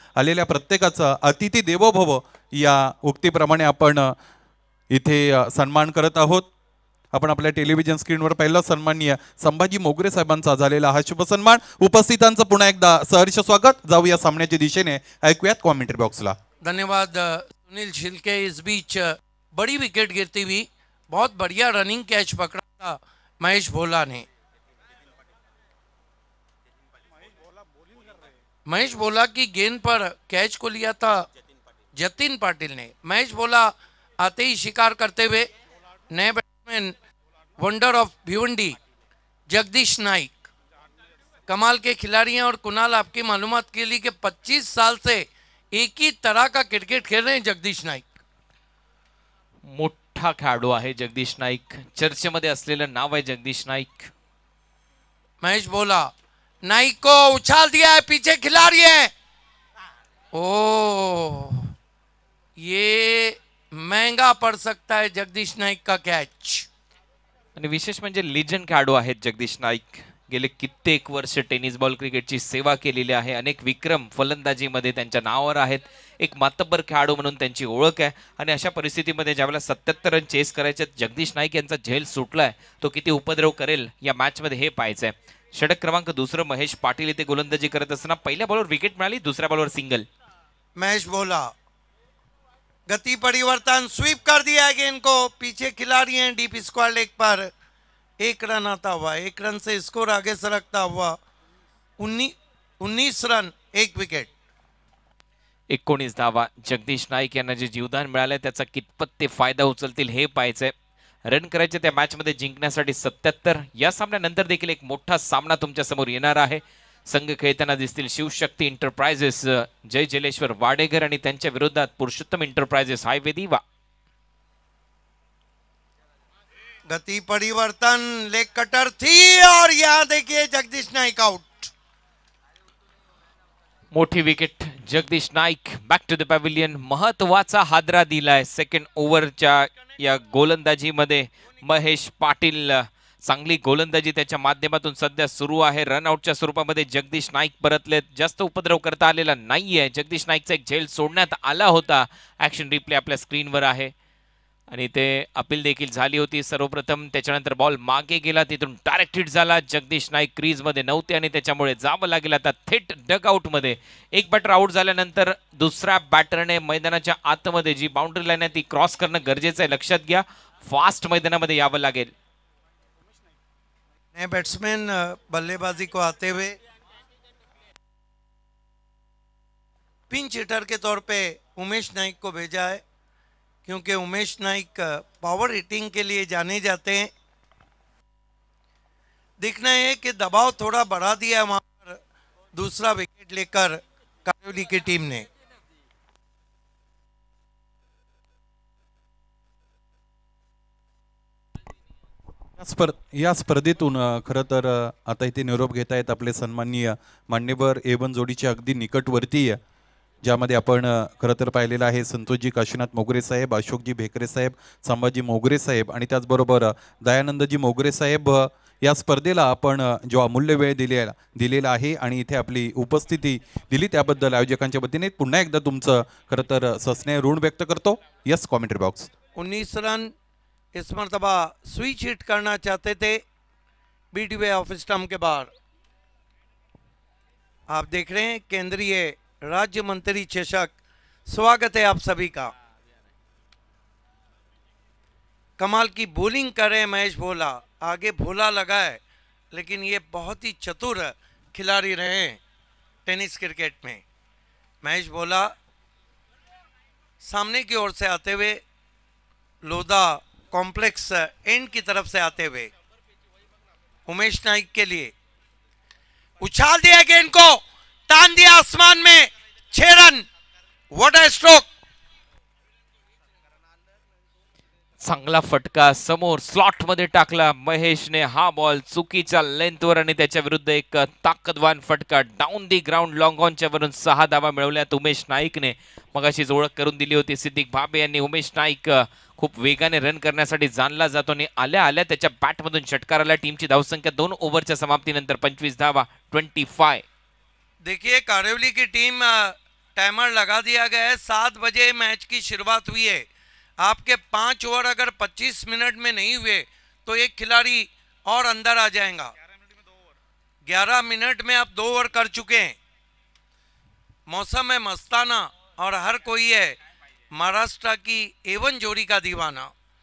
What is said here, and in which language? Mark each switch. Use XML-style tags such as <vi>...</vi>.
<mr>आलेल्या प्रत्येकाचा अतिथी देवो भव या उक्तीप्रमाणे आपण इथे सन्मान करत आहोत। आपण आपल्या टेलिव्हिजन स्क्रीनवर पहिला सन्माननीय संभाजी मोगरे साहेबांचा झालेला हा शुभ सन्मान। उपस्थितांचं पुन्हा एकदा सहर्ष स्वागत। जाऊया सामन्याच्या दिशेने, ऐकूयात कॉमेंट्री बॉक्सला। धन्यवाद सुनील छिलके।</mr> <hi>इस बीच बड़ी विकेट गिरती हुई बहुत बढ़िया रनिंग कैच पकड़ा था महेश भोला ने। महेश भोला की गेंद पर कैच को लिया था जतिन पाटिल ने। महेश भोला आते ही शिकार करते हुए नए batsman wonder of Bhiwandi Jagdish Naik कमाल के खिलाड़ी हैं। और कुणाल आपकी मालूमात के लिए कि 25 साल से एक ही तरह का क्रिकेट खेल रहे हैं जगदीश नाइक।</hi> <mr>मोठा खेळाडू आहे जगदीश नाईक, चर्चेमध्ये असलेलं नाव आहे जगदीश नाईक।</mr> <hi>महेश भोला नाइक को उछाल दिया है, पीछे खिलाड़ी है। ओ ये महंगा पड़ सकता है जगदीश नाइक का कैच।</hi> <mr>आणि विशेष म्हणजे लिजंड खेळाडू आहेत जगदीश नाईक। गेले कित्येक वर्ष टेनिस बॉल क्रिकेटची सेवा केलेली आहे। अनेक विक्रम फलंदाजीमध्ये त्यांच्या नावावर आहेत। एक मातब्बर खेळाडू म्हणून त्यांची ओळख आहे। आणि अशा परिस्थितीमध्ये ज्यावेळेला 77 रन चेस करायचे जगदीश नाईक यांचा झेल सुटलाय, तो किती उपद्रव करेल या मॅचमध्ये हे पाहायचंय। षटक क्रमांक दुसरं महेश पाटील इथे गोलंदाजी करत असताना पहिल्या बॉलवर विकेट मिळाली, दुसऱ्या बॉलवर सिंगल।</mr> <hi>महेश भोला गति परिवर्तन, स्वीप कर दिया है गेंद को, पीछे खिलाड़ी हैं डीप स्क्वायर लेग पर। 1 रन आता हुआ, 1 रन से स्कोर आगे सरकता हुआ 19 रन 1 विकेट।</hi> <mr>19 धावा जगदीश नाईक यांना जे जीवदान मिळालंय त्याचा कितपत ते फायदा उचलतील हे पाहायचंय। रन करायचे त्या मॅच मध्ये जिंकण्यासाठी 77। या सामन्यानंतर देखील एक मोठा सामना तुमच्या समोर येणार आहे। संघ खेळताना दिसतील शिवशक्ती एंटरप्राइजेस जय जलेश्वर वाडेकर आणि त्यांच्या विरोधात पुरुषोत्तम एंटरप्राइजेस हायवे दिवा।</mr> <hi>गति परिवर्तन, लेग कटर थी और यहाँ देखिए जगदीश नाइक आउट।</hi> <mr>मोठी wicket Jagdish Naik</mr> <en>Back to the pavilion.</en> <mr>महत्वाचा हादरा दिलाय सेकंड ओव्हरच्या या गोलंदाजीमध्ये महेश पाटील। चांगली गोलंदाजी त्याच्या माध्यमातून सध्या सुरू आहे। रनआउटच्या स्वरूपामध्ये जगदीश नाईक परतलेत। जास्त उपद्रव करता आलेला नाहीये। जगदीश नाईकचा एक झेल सोडण्यात आला होता। ऍक्शन रिप्ले आपल्या स्क्रीनवर आहे आणि ते अपील देखील झाली होती। सर्वप्रथम त्याच्यानंतर बॉल मागे गेला, तिथून डायरेक्ट हिट झाला। जगदीश नाईक क्रीज मध्ये नव्हते आणि त्याच्यामुळे जावं लागेल आता थेट डगआउट मध्ये। एक बॅटर आउट झाल्यानंतर दुसऱ्या बॅटरने मैदानाच्या आतमध्ये जी बाउंड्री लाईन आहे ती क्रॉस करणं गरजेचं आहे, लक्षात घ्या। फास्ट मैदानामध्ये यावं लागेल।</mr> <hi>नए बैट्समैन बल्लेबाजी को आते हुए पिंच हिटर के तौर पे उमेश नाइक को भेजा है, क्योंकि उमेश नाइक पावर हिटिंग के लिए जाने जाते हैं। देखना है कि दबाव थोड़ा बढ़ा दिया है वहां पर दूसरा विकेट लेकर कारोली की टीम ने।</hi> <mr>या स्पर्धेतून खरं तर आता इथे निरोप घेत आहेत आपले सन्माननीय मान्यवर A1 जोडीच्या अगदी निकटवर्ती, ज्यामध्ये आपण खरं तर पाहिलेलं आहे संतोषजी काशीनाथ मोगरे साहेब, अशोकजी भेकरे साहेब, संभाजी मोगरे साहेब आणि त्याचबरोबर दयानंदजी मोगरे साहेब। या स्पर्धेला आपण जो अमूल्य वेळ दिलेला आहे आणि इथे आपली उपस्थिती दिली त्याबद्दल आयोजकांच्या वतीने पुन्हा एकदा तुमचं खरं तर सस्नेह ऋण व्यक्त करतो।</mr> <en>Yes, commentary box.</en> <hi>19 रन इस मरतबा स्विच हिट करना चाहते थे बीडीवे ऑफिस स्टंप के बाहर। आप देख रहे हैं केंद्रीय राज्य मंत्री चषक, स्वागत है आप सभी का। कमाल की बॉलिंग कर रहे हैं महेश भोला, आगे भोला लगा है, लेकिन ये बहुत ही चतुर खिलाड़ी रहे हैं टेनिस क्रिकेट में। महेश भोला सामने की ओर से आते हुए लोधा कॉम्प्लेक्स एंड की तरफ से आते हुए उमेश नाइक के लिए उछाल दिया गेंद को, तान दिया आसमान में, 6 रन।</hi> <en>What a stroke.</en> <mr>चांगला फटका समोर स्लॉट मध्ये टाकला महेशने हा बॉल चुकीच्या लेंथवर आणि त्याच्या विरुद्ध एक ताकदवान फटका डाऊन दी ग्राउंड लॉंग ऑनच्या वरून 6 धावा मिळवल्यात उमेश नाईकने। मगाशीच ओळख करून दिली होती सिद्दीक भाबे यांनी। उमेश नाईक खूप वेगाने रन करण्यासाठी जाणला जातो आणि आल्या आल्या त्याच्या बॅटमधून षटकार आला। टीमची धावसंख्या 2 ओव्हरच्या समाप्तीनंतर 25 धावा 25।</mr> <hi>देखिए कारेवली की टीम टाइमर लगा दिया गया है, 7 बजे मैच की शुरुआत हुई है। आपके 5 ओवर अगर 25 मिनट में नहीं हुए तो एक खिलाड़ी और अंदर आ जाएगा। 11 मिनट में आप 2 ओवर कर चुके हैं। मौसम है मस्ताना और हर कोई है महाराष्ट्र की A1 जोड़ी का दीवाना।</hi>